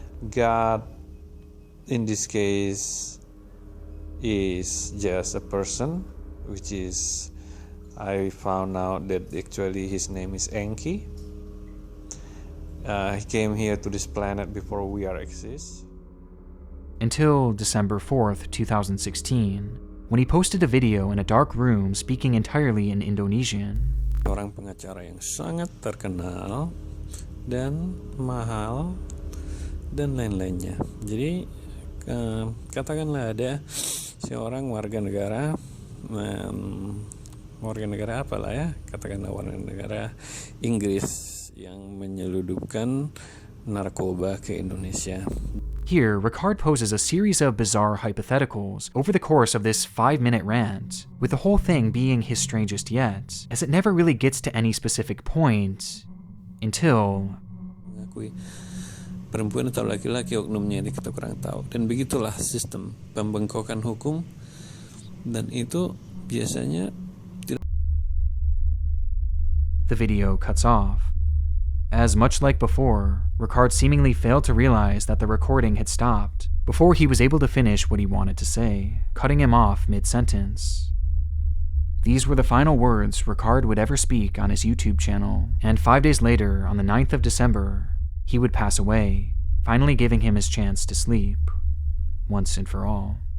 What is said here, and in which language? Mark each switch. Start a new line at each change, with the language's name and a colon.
English: God, in this case, is just a person, which is, I found out that actually his name is Enki. He came here to this planet before we are exist. Until December 4th, 2016, when he posted a video in a dark room speaking entirely in Indonesian.
Indonesian: Orang pengacara yang sangat terkenal dan mahal dan lain-lainnya. Jadi katakanlah ada seorang warga negara apalah ya, katakanlah warga negara Inggris yang menyeludupkan narkoba ke Indonesia.
English: Here, Ricard poses a series of bizarre hypotheticals over the course of this 5-minute rant, with the whole thing being his strangest yet, as it never really gets to any specific point until
Indonesian: Mengakui perempuan atau laki-laki oknumnya ini kita kurang tahu, dan begitulah sistem pembengkokan hukum, dan itu biasanya tidak.
English: The video cuts off. As much like before, Ricard seemingly failed to realize that the recording had stopped before he was able to finish what he wanted to say, cutting him off mid-sentence. These were the final words Ricard would ever speak on his YouTube channel, and 5 days later, on the 9th of December, he would pass away, finally giving him his chance to sleep, once and for all.